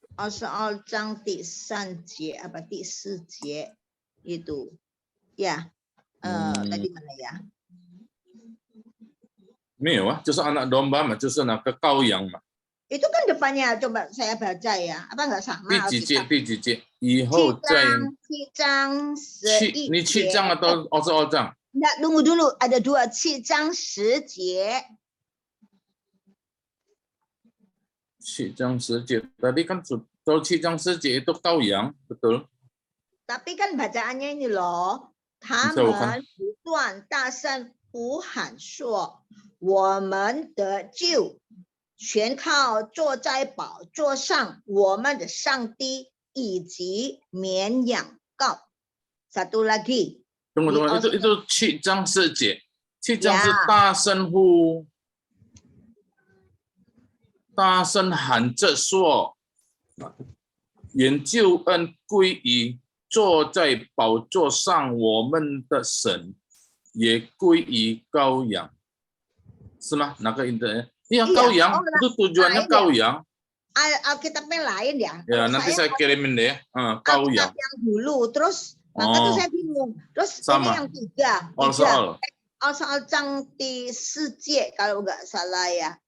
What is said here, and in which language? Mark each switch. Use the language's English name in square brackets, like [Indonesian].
[Indonesian] soal [Chinese] 章第3节 [Indonesian] apa [Chinese] 第4节 [Indonesian] itu. Ya. Tadi mana ya? [Chinese] 没有啊，就是 [Indonesian] anak domba [Chinese] 嘛，就是那个羔羊嘛。 [Indonesian] Itu kan depannya, coba saya baca ya. Apa enggak sama? [Chinese] 第几节？以后再 7章11节。你7章 [Indonesian] atau [Chinese] 22章？ [Indonesian] Enggak, tunggu dulu. Ada 2, [Chinese] 7章10节。 7章10节. [Indonesian] Tadi kan kalau [Chinese] 7章10节 [Indonesian] itu [Chinese] 羔羊, [Indonesian] betul? Tapi kan bacaannya ini loh. [Chinese] 他们不断大声呼喊说。我们的救全靠坐在宝座上我们的上帝以及绵羊羔. [Indonesian] Satu lagi. Tunggu, itu [Chinese] 7章10节. 7章是大声呼，大声喊着说，愿救恩归于坐在宝座上我们的神，也归于羔羊。是吗？哪个 [Indonesian] intinya? Iya, kau yang itu tujuannya kau yang. Alkitabnya lain ya. Ya, nanti saya kirimin deh. Kau yang. Yang dulu, terus maka tuh saya bingung. Terus ini yang 3. soal [Chinese] 章第4节 [Indonesian] kalau nggak salah ya.